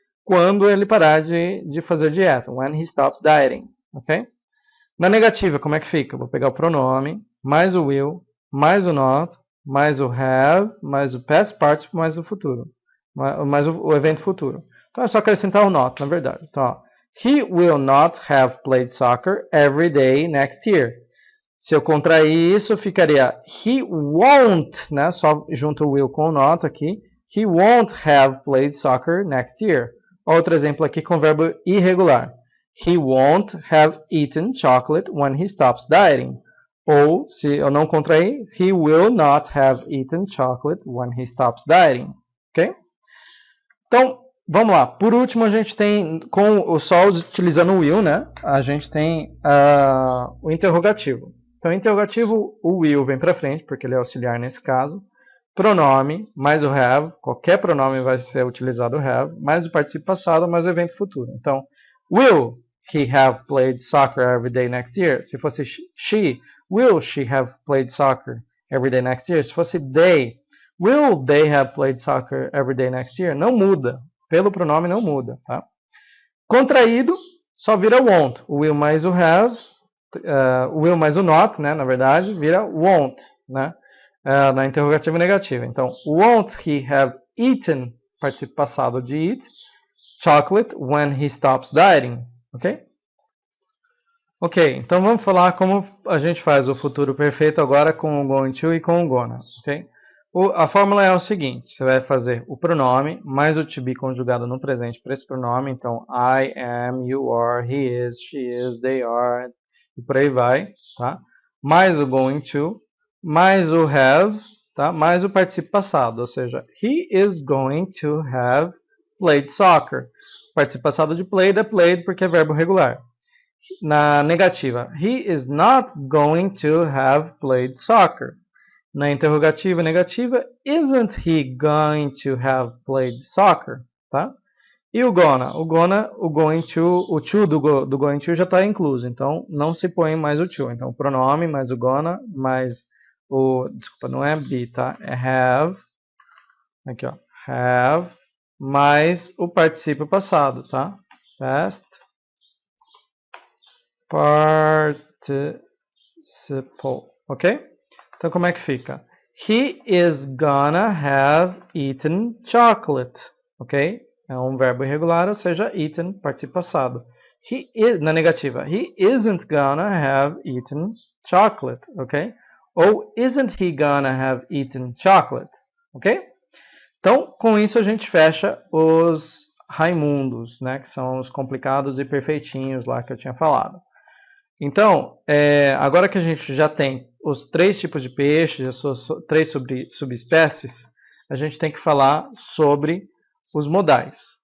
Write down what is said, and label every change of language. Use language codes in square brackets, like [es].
[pt] Quando ele parar de fazer dieta. [en] When he stops dieting. [pt] Ok? Na negativa, como é que fica? Vou pegar o pronome, mais o will, mais o not, mais o have, mais o past participle, mais o futuro. Mais o evento futuro. Então é só acrescentar o not, na verdade. [en] Então, ó, he will not have played soccer every day next year. [pt] Se eu contrair isso, ficaria [en] he won't, [pt] né? Só junto o will com o not aqui. [en] He won't have played soccer next year. [pt] Outro exemplo aqui com o verbo irregular. [en] He won't have eaten chocolate when he stops dieting. [pt] Ou, se eu não contrair, [en] he will not have eaten chocolate when he stops dieting. Ok? Então, vamos lá. [pt] Por último, a gente tem, só utilizando o will, né? A gente tem o interrogativo. Então, interrogativo, o will vem para frente, porque ele é auxiliar nesse caso. Pronome, mais o have, qualquer pronome vai ser utilizado o have, mais o participio passado, mais o evento futuro. [en] Então, will he have played soccer every day next year? Se fosse she, will she have played soccer every day next year? Se fosse they, will they have played soccer every day next year? [pt] Não muda, pelo pronome não muda, tá? Contraído, só vira won't. O will mais o have, o will mais o not, né, na verdade, vira won't, né? Na interrogativa negativa. [en] Então, won't he have eaten, [pt] participio passado de eat, [en] chocolate when he stops dieting? Ok? [pt] Ok, então vamos falar como a gente faz o futuro perfeito agora com o going to e com o gonna. Ok? A fórmula é o seguinte, você vai fazer o pronome mais o to be conjugado no presente para esse pronome. Então, [en] I am, you are, he is, she is, they are, [pt] e por aí vai. Tá? Mais o going to, mais o have, tá? Mais o participio passado, ou seja, [en] he is going to have played soccer. [pt] O participio passado de played é played porque é verbo regular. Na negativa, [en] he is not going to have played soccer. [pt] Na interrogativa negativa, [en] isn't he going to have played soccer? Tá? [pt] E o gonna? O going to, o to do going to já está incluso, então não se põe mais o to. Então o pronome mais o gonna, mais o, desculpa, não é be, tá? É have, aqui ó, have, mais o particípio passado, tá? Past participle, ok? Então como é que fica? [en] He is gonna have eaten chocolate, ok? [pt] É um verbo irregular, ou seja, eaten, participo passado. [en] He is, [pt] na negativa, [en] he isn't gonna have eaten chocolate, ok? Ou isn't he gonna have eaten chocolate, ok? [pt] Então, com isso a gente fecha os Raimundos, né? Que são os complicados e perfeitinhos lá que eu tinha falado. Então, agora que a gente já tem os 3 tipos de peixes, as suas 3 subespécies, a gente tem que falar sobre os modais.